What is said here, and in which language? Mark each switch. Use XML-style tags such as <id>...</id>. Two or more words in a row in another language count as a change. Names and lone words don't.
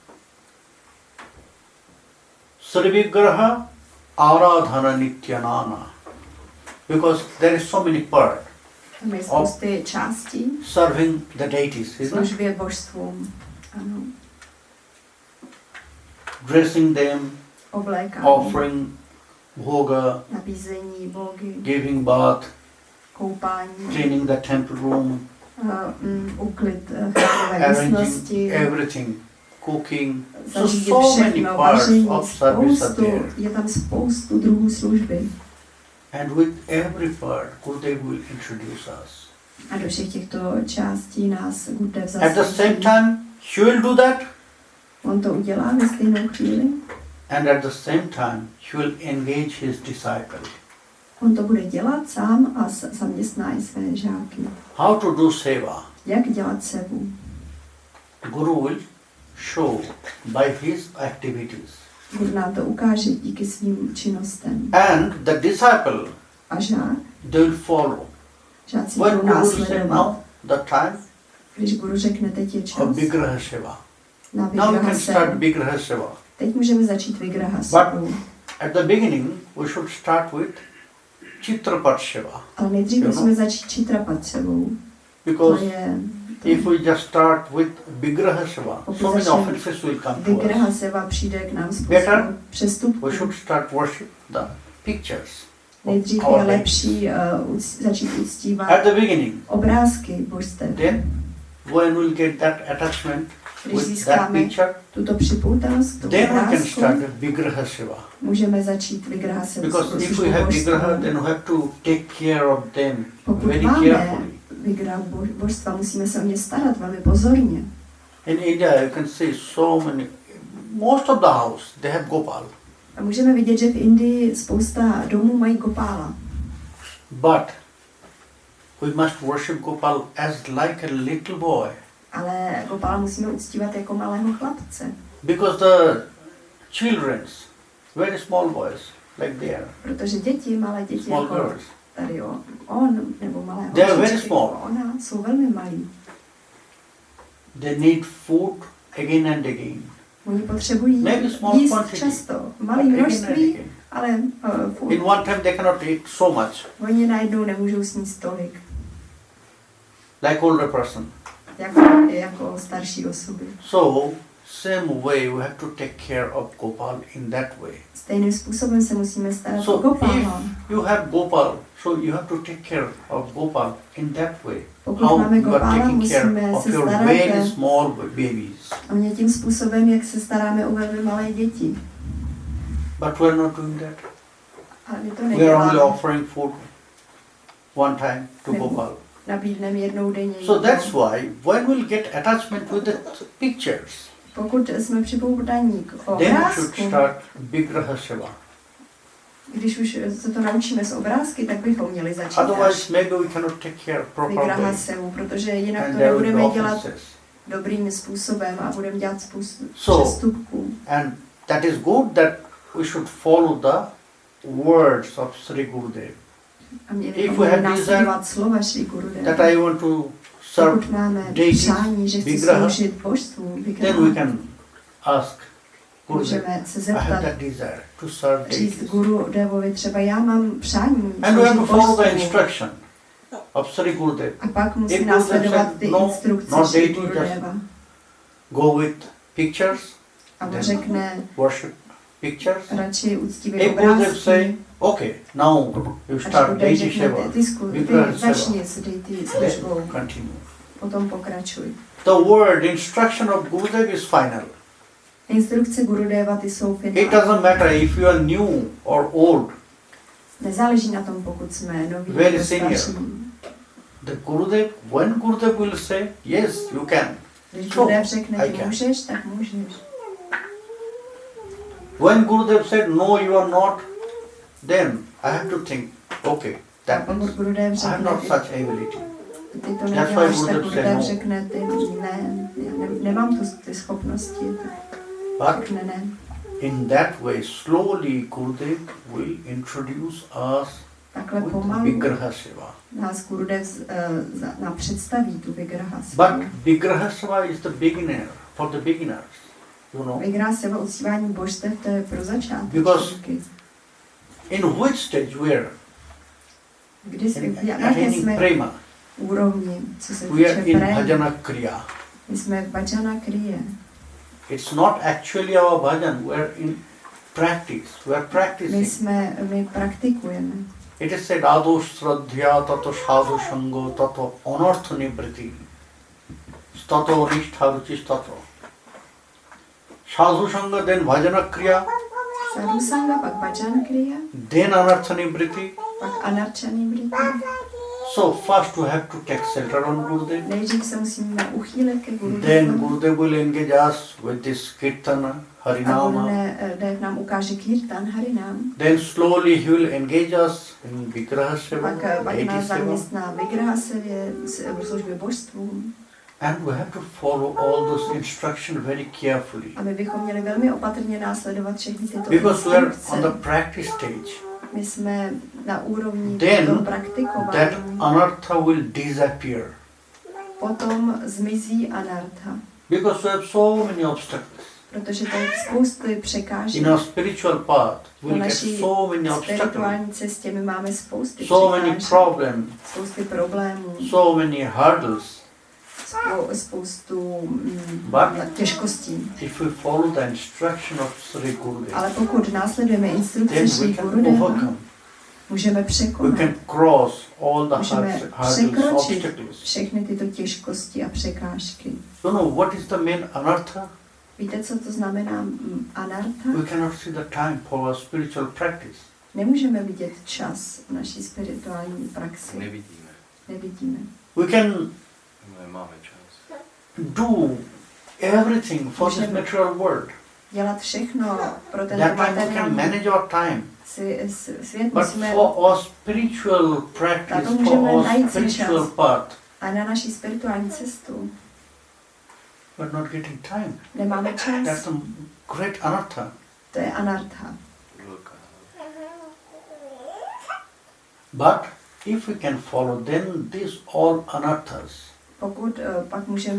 <sa>Sri Vigraha Aradhana Nityanana,</sa> <en>because there is so many parts</en> <cs>Tam je spousty částí</cs> <en>serving the deities, isn't it?</en> <cs>službě božstvům. Ano.</cs> <en>Dressing them,</en> <cs>Oblékání,</cs> <en>offering bhoga,</en> <cs>nabízení bogy,</cs> <en>giving bath,</en> <cs>koupání,</cs> <en>cleaning the temple room,</en> <cs>uklid chrámové</cs> <en>arranging</en> <cs>místnosti,</cs> <en>everything, cooking. So</en> <cs>zařídit</cs> <en>many</en> <cs>všechno,</cs> <en>parts</en> <cs>vaření,</cs> <en>of service are</en> <cs>spoustu,</cs> <en>there.</en> <cs>je tam spoustu druhů služby.</cs> <en>And with every part, Gurudev will introduce us.</en> <cs>A do všech těchto částí nás Gurudev</cs> <en>At the same</en> <cs>zasvětí.</cs> <en>time, she will do that,</en> <cs>On to udělá ve stejnou chvíli.</cs> <en>and at the same time, she will engage his disciple.</en> <cs>On to bude dělat sám a zaměstná i své žáky.</cs> <en>How to do seva?</en> <cs>Jak dělat sebu?</cs> <en>Guru will show by his activities.</en> <cs>Guru nám to ukáže díky svým činnostem.</cs> <en>And the disciple,</en> <cs>A žák, they will follow. žáci</cs> <en>When</en> <cs>budou</cs> <en>Guru said</en> <cs>následovat.</cs> <en>now, the time</en> <cs>Když Guru řekne, teď je</cs> <en>of</en> <cs>čas</cs> <en>Vigraha Seva.</en> <cs>na</cs> <en>Now we</en> <cs>Vigraha</cs> <en>can start</en> <cs>sebu.</cs> <en>Vigraha Seva.</en> <cs>Teď můžeme začít Vigraha sebu.</cs> <en>At the beginning, we should start with Chitrapat Seva.</en> <cs>Ale nejdřív musíme začít Chitrapat sebou. To</cs> <en>Because</en> <cs>je</cs> <en>if we just start with Vigraha Seva,</en> <cs>Pokud</cs> <en>so many</en> <cs>začneme</cs> <en>offenses will come to</en> <cs>Vigraha</cs> <en>us.</en> <cs>seva přijde k nám spoustu</cs> <en>Better</en> <cs>přestupků.</cs> <en>We should start worship the pictures</en> <cs>Nejdřív</cs> <en>of our</en> <cs>je</cs> <en>deities.</en> <cs>lepší začít uctívat</cs> <en>At the beginning.</en> <cs>obrázky božstev.</cs> <en>Then, when we'll get that attachment</en> <cs>Když</cs> <en>with that</en> <cs>získáme</cs> <en>picture,</en> <cs>tuto připoutanost k tomu</cs> <en>then we can</en> <cs>obrázku,</cs> <en>start the Vigraha Seva.</en> <cs>můžeme začít Vigraha sebu.</cs> <en>Because if we have Vigraha, then we have to take care of them</en> <cs>Pokud</cs> <en>very</en> <cs>máme</cs> <en>carefully.</en> <cs>Vigraha božstva, musíme se o ně starat velmi pozorně.</cs> <en>In India, you can see so many, most of the house, they have Gopal.</en> <cs>A můžeme vidět, že v Indii spousta domů mají Gopála.</cs> <en>But we must worship Gopal as like a little boy.</en> <cs>Ale Gopála musíme uctívat jako malého chlapce.</cs> <en>Because the children's, very small boys, like they are,</en> <cs>Protože děti, malé děti</cs> <en>small</en> <cs>jako</cs> <en>girls,</en> <cs>tady on nebo malé</cs> <en>They are very</en> <cs>holčičky</cs> <en>small.</en> <cs>jako ona jsou velmi malí.</cs> <en>They need food again and again.</en> <cs>Oni potřebují</cs> <en>Maybe small</en> <cs>jíst</cs> <en>quantity,</en> <cs>často,</cs> <en>but</en> <cs>malé</cs> <en>again and</en> <cs>množství,</cs> <en>again.</en> <cs>ale furt.</cs> <en>In one time they cannot eat so much,</en> <cs>Oni najednou nemůžou sníst tolik,</cs> <en>like older person.</en> <cs>jako starší osoby.</cs> <en>So, same way we have to take care of Gopal in that way.</en> <cs>Stejným způsobem se musíme starat o</cs> <en>So</en> <cs>Gopala.</cs> <en>if you have Gopal, so you have to take care of Gopal in that way.</en> <cs>Pokud</cs> <en>How</en> <cs>máme</cs> <en>you are</en> <cs>Gopala,</cs> <en>taking care</en> <cs>musíme</cs> <en>of</en> <cs>se</cs> <en>your</en> <cs>starat</cs> <en>very small babies.</en> <cs>o ně tím způsobem, jak se staráme o velmi malé děti.</cs> <en>But we are not doing that.</en> <cs>Ale my to</cs> <en>We are only</en> <cs>neděláme.</cs> <en>offering food one time to</en> <cs>Nebo</cs> <en>Gopal.</en> <cs>nabídneme jednou denně.</cs> <en>So</en> <cs>jídlo.</cs> <en>that's why when we'll get attachment with the pictures,</en> <cs>Pokud jsme připoutaní k</cs> <en>then we should</en> <cs>obrázku,</cs> <en>start Vigraha Seva.</en> <cs>když už se to naučíme z obrázky, tak bychom měli začít</cs> <en>Otherwise, maybe we cannot take care proper</en> <cs>Vigraha</cs> <en>way.</en> <cs>Sevu, protože jinak</cs> <en>And</en> <cs>to</cs> <en>there will be</en> <cs>nebudeme dělat</cs> <en>offenses.</en> <cs>dobrým způsobem a budeme dělat spoustu</cs> <en>So,</en> <cs>přestupků.</cs> <en>And that is good that we should follow the words of Sri Gurudev.</en> <cs>A měli</cs> <en>If we</en> <cs>bychom</cs> <en>have</en> <cs>následovat slova Šri Gurudeva.</cs> <en>That I want to serve</en> <cs>Pokud máme</cs> <en>deities,</en> <cs>přání, že chci</cs> <en>Vigraha,</en> <cs>sloužit božstvu,</cs> <en>then we</en> <cs>Vigraha,</cs> <en>can ask Gurudev,</en> <cs>můžeme se</cs> <en>I have</en> <cs>zeptat,</cs> <en>that desire to serve</en> <cs>říct</cs> <en>deities.</en> <cs>Gurudevovi třeba já mám přání</cs> <en>And we have</en> <cs>sloužit</cs> <en>to follow the</en> <cs>božstvu.</cs> <en>instruction of Sri Gurudev.</en> <cs>A pak musí</cs> <en>If Gurudev</en> <cs>následovat</cs> <en>said,</en> <cs>ty</cs> <en>no,</en> <cs>instrukce</cs> <en>not</en> <cs>Šri</cs> <en>deity,</en> <cs>Gurudeva.</cs> <en>Go with pictures,</en> <cs>A on</cs> <en>then</en> <cs>řekne,</cs> <en>worship pictures.</en> <cs>radši uctivé</cs> <en>If Gurudev</en> <cs>obrázky.</cs> <en>say, okay, now you</en> <cs>Až</cs> <en>start</en> <cs>Gurudev</cs> <en>deity</en> <cs>řekne,</cs> <en>seva,</en> <cs>ty</cs> <en>Vigraha seva,</en> <cs>začni s deity službou,</cs> <en>continue.</en> <cs>potom pokračuj.</cs> <en>The word instruction of Gurudev is final.</en> <cs>Instrukce Gurudeva, ty jsou</cs> <en>It</en> <cs>finální.</cs> <en>doesn't matter if you are new or old.</en> <cs>Nezáleží na tom, pokud jsme noví</cs> <en>Very</en> <cs>nebo</cs> <en>senior.</en> <cs>starší.</cs> <en>The Gurudev, when Gurudev will say, yes, you can.</en> <cs>Když</cs> <en>So,</en> <cs>Gurudev řekne,</cs> <en>I</en> <cs>ty</cs> <en>can.</en> <cs>můžeš, tak můžeš.</cs> <en>When Gurudev said, no, you are not, then I have to think, okay,</en> <cs>A</cs> <en>that</en> <cs>pokud</cs> <en>means</en> <cs>Gurudev</cs> <en>I have</en> <cs>řekne,</cs> <en>not such ability.</en> <cs>ty to</cs> <en>That's why</en> <cs>neděláš, tak</cs> <en>Gurudev said</en> <cs>Gurudev</cs> <en>no.</en> <cs>řekne, ty ne, já nemám ty schopnosti, tak</cs> <en>But</en> <cs>řekne ne.</cs> <en>in that way, slowly Gurudev will introduce us</en> <cs>Takhle</cs> <en>with</en> <cs>pomalu</cs> <en>Vigraha Seva.</en> <cs>nás Gurudev nám představí tu Vigraha</cs> <en>But</en> <cs>Sevu.</cs> <en>Vigraha Seva is the beginner, for the beginners, you know.</en> <cs>Vigraha Seva, uctívání božstev, to je pro</cs> <en>Because</en> <cs>začátečníky.</cs> <en>in which stage we are?</en> <cs>Kdy jsme,</cs> <en>In</en> <cs>v jaké</cs> <en>attaining</en> <cs>jsme</cs> <en>prema.</en> <cs>úrovni, co se</cs> <en>We are</en> <cs>týče</cs> <en>in</en> <cs>prém.</cs> <en>bhajana kriya.</en> <cs>My jsme v bhajana kriye.</cs> <en>It's not actually our bhajan, we are in practice, we are practicing.</en> <cs>My praktikujeme.</cs> <en>It is said,</en> <sa>ado shraddhya tato sadhu shango tato anartha nivriti tato nishtha ruchis tato. Sadhu sanga,</sa> <en>then</en> <sa>bhajana kriya, Sadhu sanga,</sa> <cs>pak</cs> <sa>bhajan kriya,</sa> <en>then</en> <sa>anartha nivriti.</sa> <cs>pak anarchani brita.</cs> <en>So first we have to take shelter on Gurudev.</en> <cs>Nejdřív se musíme uchýlit ke</cs> <en>Then</en> <cs>Gurudevu.</cs> <en>Gurudev will engage us with this kirtana,</en> <cs>A</cs> <en>harinama.</en> <cs>Gurudev nám ukáže kirtan, harinám.</cs> <en>Then slowly he will engage us in Vigraha Seva,</en> <cs>Pak</cs> <en>deity</en> <cs>nás</cs> <en>seva.</en> <cs>zaměstná Vigraha Sevě, v službě božstvům.</cs> <en>And we have to follow all those instructions very carefully.</en> <cs>A my bychom měli velmi opatrně následovat všechny tyto</cs> <en>Because we are on the</en> <cs>instrukce.</cs> <en>practice stage.</en> <cs>My jsme na úrovni</cs> <en>Then</en> <cs>toho</cs> <en>that</en> <cs>praktikování.</cs> <en>anartha will disappear.</en> <cs>Potom zmizí anartha.</cs> <en>Because we have so many obstacles.</en> <cs>Protože tady spousty překážek.</cs> <en>In our spiritual path,</en> <cs>Na</cs> <en>we get</en> <cs>naší</cs> <en>so many obstacles,</en> <cs>spirituální cestě my máme spousty</cs> <en>so many</en> <cs>překážek,</cs> <en>problems,</en> <cs>spousty problémů,</cs> <en>so many hurdles.</en> <cs>spoustu</cs> <en>But</en> <cs>těžkostí.</cs> <en>if we follow the instruction of Sri Gurudev,</en> <cs>Ale pokud následujeme instrukce</cs> <en>then we</en> <cs>Šri</cs> <en>can</en> <cs>Gurudeva,</cs> <en>overcome.</en> <cs>můžeme</cs> <en>We</en> <cs>překonat,</cs> <en>can cross all the</en> <cs>můžeme</cs> <en>hurdles,</en> <cs>překročit</cs> <en>obstacles.</en> <cs>všechny tyto těžkosti a překážky.</cs> <en>You know what is the main anartha?</en> <cs>Víte, co to znamená anartha?</cs> <en>We cannot see the time for our spiritual practice.</en> <cs>Nemůžeme vidět čas v naší spirituální praxi. Nevidíme.</cs> <en>We can</en> <cs>Nemáme čas.</cs> <en>do everything for this</en> <cs>Můžeme</cs> <en>material world.</en> <cs>dělat všechno pro tento</cs> <en>That time we can</en> <cs>materiální</cs> <en>manage our time.</en> <cs>svět.</cs> <en>But</en> <cs>Musíme,</cs> <en>for our spiritual practice,</en> <cs>Na to</cs> <en>for</en> <cs>můžeme</cs> <en>our</en> <cs>najít si</cs> <en>spiritual</en> <cs>čas.</cs> <en>path,</en> <cs>a na naší spirituální cestu</cs> <en>we're not getting time.</en> <cs>nemáme</cs> <en>That's</en> <cs>čas.</cs> <en>the great anartha.</en> <cs>To je anartha.</cs> <en>But if we can follow, then these all anarthas</en> <cs>Pokud pak můžeme</cs>